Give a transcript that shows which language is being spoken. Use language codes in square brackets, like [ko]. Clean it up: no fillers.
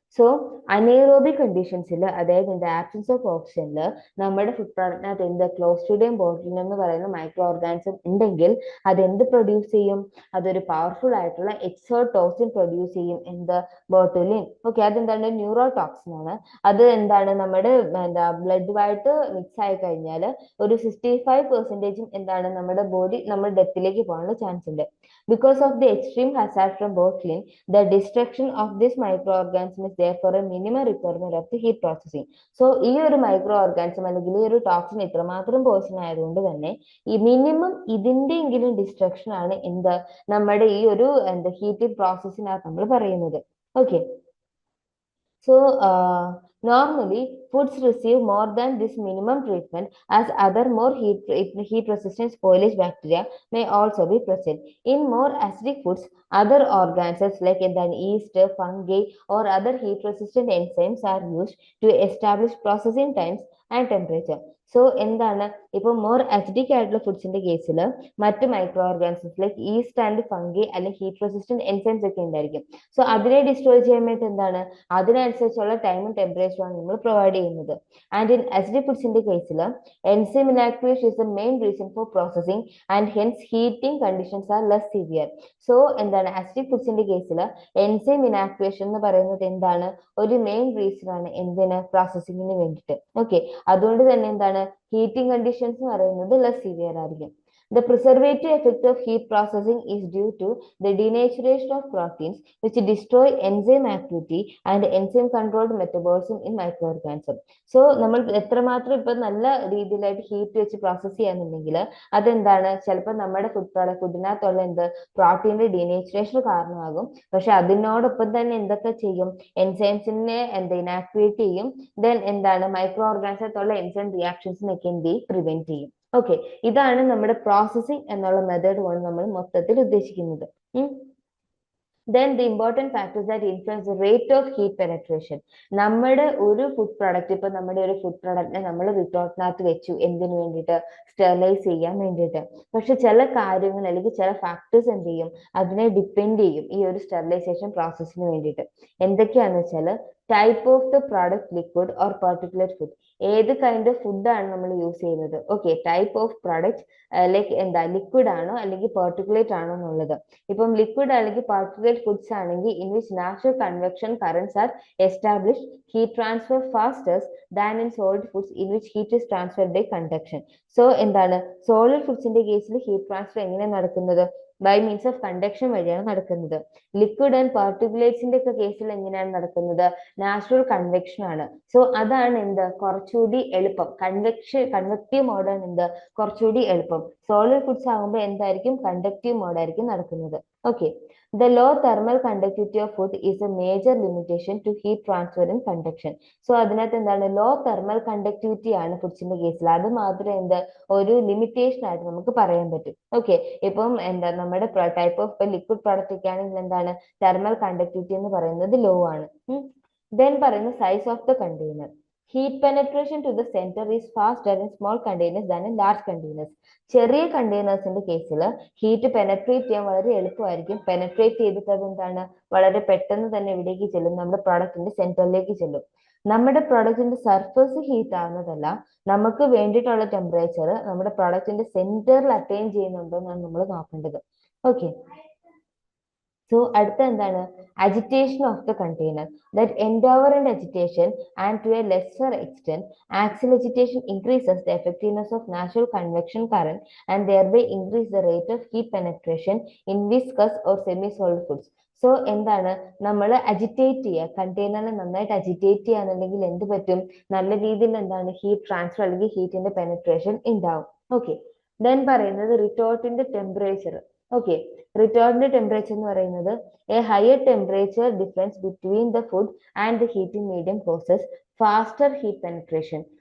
[ml] So anaerobic കണ്ടീഷൻസിൽ, അതായത് in the absence of ഓക്സിജനിൽ നമ്മുടെ food പ്രോഡക്റ്റിനകത്ത് എന്ത് ക്ലോസ്ട്രീഡിയം ബോtulinum എന്ന് പറയുന്ന മൈക്രോ ഓർഗാനിസം ഉണ്ടെങ്കിൽ അത് എന്ത് പ്രൊഡ്യൂസ് ചെയ്യും? അതൊരു പവർഫുൾ ആയിട്ടുള്ള എക്സോടോക്സിൻ പ്രൊഡ്യൂസ് ചെയ്യും. എന്ത്? ബോട്ടുലിൻ. ഓക്കെ, അതെന്താണ്? ന്യൂറോ ടോക്സിൻ ആണ്. അത് എന്താണ്? നമ്മുടെ ബ്ലഡുമായിട്ട് മിക്സ് ആയി കഴിഞ്ഞാൽ ഒരു 65% എന്താണ് നമ്മുടെ ബോഡി നമ്മുടെ ഡെത്തിലേക്ക് പോകാനുള്ള ചാൻസ് ഉണ്ട്. [en] Because of the extreme hazard from botulin, the destruction of this microorganism is therefore a minimum requirement of the heat processing. [ml] So ഈ ഒരു മൈക്രോ ഓർഗാനിസം അല്ലെങ്കിൽ ഈ ഒരു ടോക്സിൻ ഇത്രമാത്രം പോർഷൻ ആയതുകൊണ്ട് തന്നെ ഈ മിനിമം ഇതിന്റെയെങ്കിലും ഡിസ്ട്രക്ഷൻ ആണ് എന്ത് നമ്മുടെ ഈ ഒരു ഹീറ്റിംഗ് പ്രോസസ്സിനകത്ത് നമ്മൾ പറയുന്നത്. [en] Okay, so normally foods receive more than this minimum treatment, as other more heat resistant spoilage bacteria may also be present. In more acidic foods, other organisms like yeast, fungi or other heat resistant enzymes are used to establish processing times and temperature. [ml] So എന്താണ്, ഇപ്പൊ more acidic ആയിട്ടുള്ള ഫുഡ്സിന്റെ കേസിൽ മറ്റ് micro organisms like east and fungi അല്ലെങ്കിൽ heat resistant enzymes ഒക്കെ ഉണ്ടായിരിക്കും. So അതിനെ destroy ചെയ്യുമ്പോൾ എന്താണ്, അതിനനുസരിച്ചുള്ള ടൈമും ടെമ്പറേച്ചറും ആണ് നമ്മൾ പ്രൊവൈഡ് ചെയ്യുന്നത്. [en] and in acidic [ml] ഫുഡ്സിന്റെ കേസിൽ [en] Enzyme inactivation is the main reason for processing and hence heating conditions are less severe. [ml] So എന്താണ്, അസിഡിക് ഫുഡ്സിന്റെ കേസിൽ എൻസൈം ഇനാക്ടിവേഷൻ എന്ന് പറയുന്നത് എന്താണ്, ഒരു മെയിൻ റീസൺ ആണ് എന്തിന്, പ്രോസസിങ്ങിന് വേണ്ടിയിട്ട്. ഓക്കെ, അതുകൊണ്ട് തന്നെ എന്താണ്, ഹീറ്റിംഗ് കണ്ടീഷൻസ് എന്ന് പറയുന്നത് ലെസ് സിവിയർ ആയിരിക്കും. [en] The preservative effect of heat processing is due to the denaturation of proteins which destroy enzyme activity and enzyme controlled metabolism in microorganisms. [ml] So നമ്മൾ എത്രമാത്രം ഇപ്പൊ നല്ല രീതിയിലായിട്ട് ഹീറ്റ് വെച്ച് പ്രോസസ് ചെയ്യാന്നുണ്ടെങ്കിൽ അതെന്താണ്, ചിലപ്പോൾ നമ്മുടെ ഫുഡിനകത്തുള്ള പ്രോട്ടീന്റെ ഡീനേച്ചുറേഷൻ കാരണമാകും. പക്ഷെ അതിനോടൊപ്പം തന്നെ എന്തൊക്കെ ചെയ്യും, എൻസൈംസിനെ ഇനാക്ടിവേറ്റ് ചെയ്യും. ദെൻ എന്താണ്, മൈക്രോ ഓർഗാനിസത്തുള്ള എൻസൈം റിയാക്ഷൻസിനൊക്കെ പ്രിവെന്റ് ചെയ്യും. ഓക്കെ, ഇതാണ് നമ്മുടെ പ്രോസസ്സിംഗ് എന്നുള്ള മെത്തേഡ് കൊണ്ട് നമ്മൾ മൊത്തത്തിൽ ഉദ്ദേശിക്കുന്നത്. [en] Then the important factors that influence the rate of heat penetration. [ml] നമ്മുടെ ഒരു ഫുഡ് പ്രോഡക്റ്റ്, ഇപ്പൊ നമ്മുടെ ഒരു ഫുഡ് പ്രോഡക്റ്റിനെ നമ്മൾ റിട്ടോട്ടിനകത്ത് വെച്ചു എന്തിനു വേണ്ടിയിട്ട്, സ്റ്റെറിലൈസ് ചെയ്യാൻ വേണ്ടിയിട്ട്. പക്ഷെ ചില കാര്യങ്ങൾ അല്ലെങ്കിൽ ചില ഫാക്ടേഴ്സ് എന്ത് ചെയ്യും, അതിനെ ഡിപ്പെൻഡ് ചെയ്യും ഈ ഒരു സ്റ്റെറിലൈസേഷൻ പ്രോസസ്സിന് വേണ്ടിയിട്ട്. എന്തൊക്കെയാണെന്ന് വെച്ചാൽ, [en] type of the product, liquid or particular food, [ml] ഏത് കൈൻഡ് ഓഫ് ഫുഡാണ് നമ്മൾ യൂസ് ചെയ്യുന്നത്. Okay, type of product like liquid ആണോ അല്ലെങ്കിൽ പെർട്ടിക്കുലേറ്റ് ആണോ എന്നുള്ളത്. ഇപ്പം ലിക്വിഡ് അല്ലെങ്കിൽ [en] particulate foods [ml] ആണെങ്കിൽ [en] in which natural convection currents are established, heat transfer faster than in solid foods in which heat is transferred by conduction. [ml] So എന്താണ്, solid ഫുഡ്സിന്റെ കേസിൽ heat transfer എങ്ങനെയാണ് നടക്കുന്നത്, [en] by means of conduction [ml] വഴിയാണ് നടക്കുന്നത്. Liquid and പാർട്ടിക്കുലേറ്റ്സിന്റെ ഒക്കെ കേസിൽ എങ്ങനെയാണ് നടക്കുന്നത്, നാച്ചുറൽ കൺവെക്ഷൻ ആണ്. സോ അതാണ് കുറച്ചുകൂടി എളുപ്പം, കൺവെക്റ്റീവ് മോഡാണ് കുറച്ചുകൂടി എളുപ്പം. സോളിഡ് ഫുഡ്സ് ആകുമ്പോൾ എന്തായിരിക്കും, കണ്ടക്റ്റീവ് മോഡായിരിക്കും നടക്കുന്നത്. [en] Okay, the low thermal conductivity of food is a major limitation to heat transfer and conduction. [ml] So അതിനകത്ത് എന്താണ്, ലോ തെർമൽ കണ്ടക്ടിവിറ്റി ആണ് ഫുഡ്സിന്റെ കേസിൽ. അത് മാത്രമേ ഒരു ലിമിറ്റേഷൻ ആയിട്ട് നമുക്ക് പറയാൻ പറ്റും. ഓക്കെ, ഇപ്പം നമ്മുടെ ടൈപ്പ് ഓഫ് ലിക്വിഡ് പ്രോഡക്റ്റ് ഒക്കെ ആണെങ്കിൽ എന്താണ്, തെർമൽ കണ്ടക്ടിവിറ്റി എന്ന് പറയുന്നത് ലോ ആണ്. ദെൻ പറയുന്ന size of the container. [en] Heat penetration to the center is faster in small containers than in large containers. [ml] ചെറിയ കണ്ടെയ്നേഴ്സിന്റെ കേസിൽ ഹീറ്റ് പെനട്രേറ്റ് ചെയ്യാൻ വളരെ എളുപ്പമായിരിക്കും. പെനട്രേറ്റ് ചെയ്തിട്ട് അതെന്താണ്, വളരെ പെട്ടെന്ന് തന്നെ എവിടേക്ക് ചെല്ലും, നമ്മുടെ പ്രോഡക്റ്റിന്റെ സെന്ററിലേക്ക് ചെല്ലും. നമ്മുടെ പ്രോഡക്റ്റിന്റെ സർഫസ് ഹീറ്റ് ആവുന്നതല്ല, നമുക്ക് വേണ്ടിയിട്ടുള്ള ടെമ്പറേച്ചർ നമ്മുടെ പ്രോഡക്റ്റിന്റെ സെന്ററിൽ അറ്റൈൻ ചെയ്യുന്നുണ്ടോ എന്നാണ് നമ്മൾ നോക്കേണ്ടത്. ഓക്കെ, സോ അടുത്ത എന്താണ്, [en] agitation of the container. That endeavor and agitation, and to a lesser extent axial agitation, increases the effectiveness of natural convection current and thereby increase the rate of heat penetration in viscous or semi-solid foods. [ml] So എന്താണ്, നമ്മൾ agitate ചെയ്യുക, കണ്ടെയ്നറിനെ നന്നായിട്ട് agitate ചെയ്യാന്നുണ്ടെങ്കിൽ എന്ത് പറ്റും, നല്ല രീതിയിൽ എന്താണ്, heat transfer അല്ലെങ്കിൽ ഹീറ്റിന്റെ പെനട്രേഷൻ ഉണ്ടാവും. ഓക്കെ, ദെൻ പറയുന്നത് റിട്ടോർട്ടിന്റെ ടെമ്പറേച്ചർ. ഓക്കെ, റിട്ടോർട്ടിന്റെ ടെമ്പറേച്ചർ എന്ന് പറയുന്നത് [en] A higher temperature difference between the food and the heating medium causes faster heat penetration.